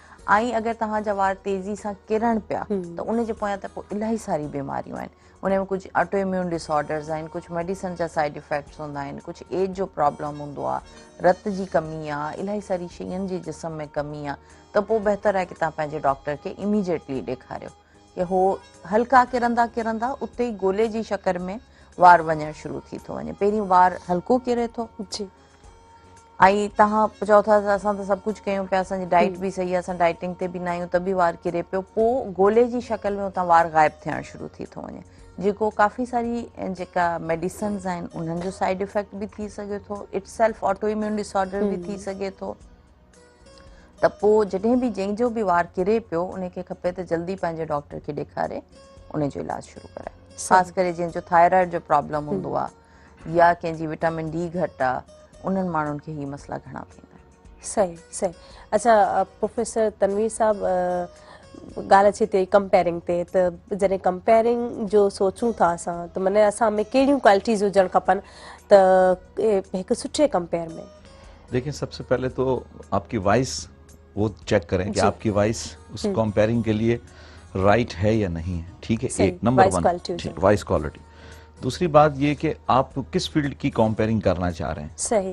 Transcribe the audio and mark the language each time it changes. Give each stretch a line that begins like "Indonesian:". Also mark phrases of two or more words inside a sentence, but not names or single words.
Sindhi: ऐं अगरि तव्हांजा वार तेज़ी सां किरण पिया त उन जे पोयां त पोइ इलाही सारी बीमारियूं आहिनि। उन में कुझु
English: autoimmune disorders
Sindhi: आहिनि, कुझु मेडिसन जा
English: side effects
Sindhi: हूंदा आहिनि, कुझु एज जो प्रॉब्लम हूंदो आहे, रत जी कमी आहे, इलाही सारी शयुनि जी जिस्म में कमी आहे, त पोइ बहितर आहे कि तव्हां पंहिंजे डॉक्टर खे इमीडिएटली ॾेखारियो कि हो हल्का किरंदा किरंदा उते ई गोले जी शक्ल में वार वञणु शुरू थी थो वञे। पहिरीं वार हल्को किरे थो, जी। ऐं तव्हां चओ था असां त सभु कुझु कयूं पिया, असांजी डाइट बि सही आहे, असां डाइटिंग ते बि न आहियूं, त बि वार किरे पियो, पोइ गोले जी शक्ल में उतां वार ग़ाइबु थियणु शुरू थी थो वञे, जेको काफ़ी सारी जेका मेडिसन्स आहिनि उन्हनि जो
English: side effect
Sindhi: बि थी सघे थो,
English: its self autoimmune disorder
Sindhi: बि थी सघे थो। त पोइ जॾहिं बि जंहिंजो बि वार किरे पियो उनखे खपे त जल्दी पंहिंजे डॉक्टर खे ॾेखारे उन जो इलाजु शुरू कराए। ख़ासि करे जंहिंजो थायराइड जो प्रॉब्लम हूंदो आहे या कंहिंजी
English: vitamin D
Sindhi: घटि आहे, उन्हनि माण्हुनि खे ही मसला घणा थींदा आहिनि। सही सही। अच्छा प्रोफेसर तनवीर साहब, ॻाल्हि अचे थी कंपेयरिंग ते, त जॾहिं कंपेयरिंग जो सोचूं था असां, त माने असां में कहिड़ियूं क्वालिटीज़ हुजणु खपनि त हिकु सुठे कंपेयर में?
Hindi: देखिए, सबसे पहले तो आपकी वॉइस वो चेक करें कि आपकी वॉइस उस कंपेयरिंग के लिए राइट है या नहीं है। ठीक है, एक नंबर 1
English: voice quality.
Hindi: दूसरी बात ये कि आप किस फील्ड की कंपेयरिंग करना चाह रहे हैं। सही।